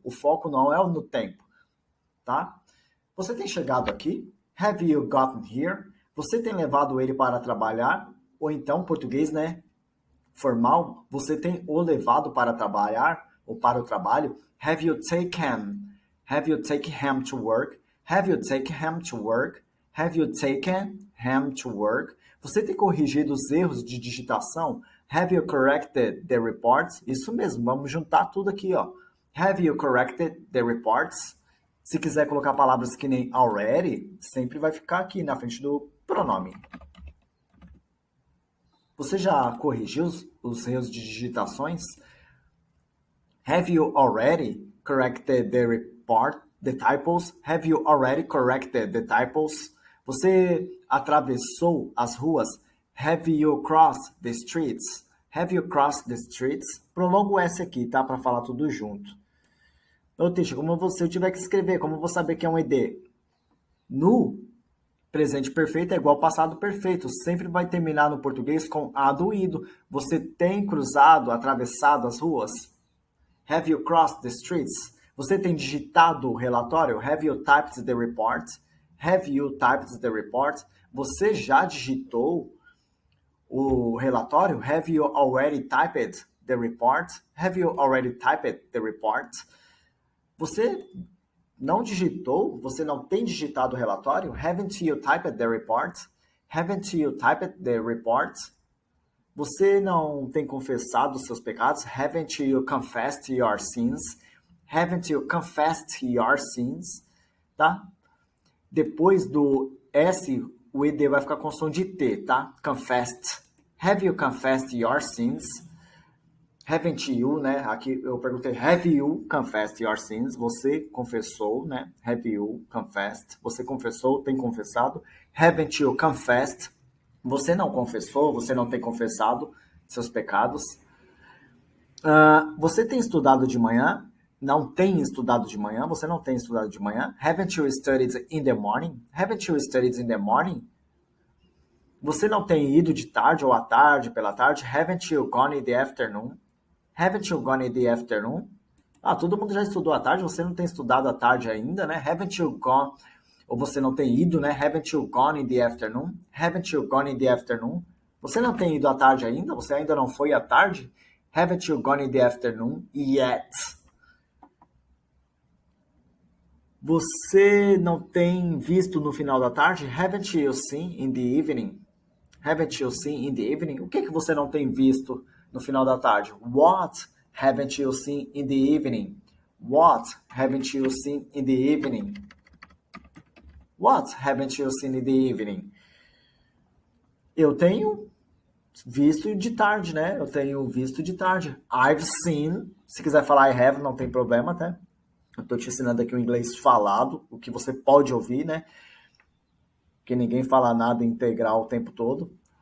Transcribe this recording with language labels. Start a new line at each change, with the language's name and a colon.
Portuguese: O foco não é no tempo, tá? Você tem chegado aqui?
English: Have you gotten here?
Portuguese: Você tem levado ele para trabalhar? Ou então, português, né? Formal, você tem o levado para trabalhar ou para o trabalho?
English: Have you taken? Have you taken him to work? Have you taken him to work? Have you taken him to work?
Portuguese: Você tem corrigido os erros de digitação?
English: Have you corrected the reports?
Portuguese: Isso mesmo, vamos juntar tudo aqui, ó.
English: Have you corrected the reports?
Portuguese: Se quiser colocar palavras que nem already, sempre vai ficar aqui na frente do pronome. Você já corrigiu os erros de digitações?
English: Have you already corrected the report, the typos? Have you already corrected the typos?
Portuguese: Você atravessou as ruas?
English: Have you crossed the streets? Have you crossed the streets?
Portuguese: Prolongo S aqui, tá? Para falar tudo junto. Ô, Tisha, como eu tiver que escrever, como eu vou saber que é um ED? No presente perfeito é igual passado perfeito. Sempre vai terminar no português com a do ido. Você tem cruzado, atravessado as ruas?
English: Have you crossed the streets?
Portuguese: Você tem digitado o relatório?
English: Have you typed the report? Have you typed the report?
Portuguese: Você já digitou o relatório?
English: Have you already typed the report? Have you already typed the report?
Portuguese: Você não digitou? Você não tem digitado o relatório?
English: Haven't you typed the report? Haven't you typed the report?
Portuguese: Você não tem confessado os seus pecados?
English: Haven't you confessed your sins? Haven't you confessed your sins?
Portuguese: Tá? Depois do S, o ED vai ficar com som de T, tá?
English: Confessed. Have you confessed your sins? Haven't you, né?
Portuguese: Aqui eu perguntei,
English: have you confessed your sins?
Portuguese: Você confessou, né?
English: Have you confessed?
Portuguese: Você confessou, tem confessado.
English: Haven't you confessed?
Portuguese: Você não confessou, você não tem confessado seus pecados. Você tem estudado de manhã? Não tem estudado de manhã? Você não tem estudado de manhã?
English: Haven't you studied in the morning? Haven't you studied in the morning?
Portuguese: Você não tem ido de tarde ou à tarde, pela tarde?
English: Haven't you gone in the afternoon? Haven't you gone in the afternoon?
Portuguese: Todo mundo já estudou à tarde, você não tem estudado à tarde ainda, né?
English: Haven't you gone...
Portuguese: Ou você não tem ido, né?
English: Haven't you gone in the afternoon? Haven't you gone in the afternoon?
Portuguese: Você não tem ido à tarde ainda? Você ainda não foi à tarde?
English: Haven't you gone in the afternoon yet?
Portuguese: Você não tem visto no final da tarde?
English: Haven't you seen in the evening? Haven't you seen in the evening?
Portuguese: O que você não tem visto no final da tarde?
English: What haven't you seen in the evening? What haven't you seen in the evening? What haven't you seen in the evening?
Portuguese: Eu tenho visto de tarde, né? Eu tenho visto de tarde.
English: I've seen.
Portuguese: Se quiser falar I have, não tem problema, tá? Eu tô te ensinando aqui o inglês falado, o que você pode ouvir, né? Porque ninguém fala nada integral o tempo todo.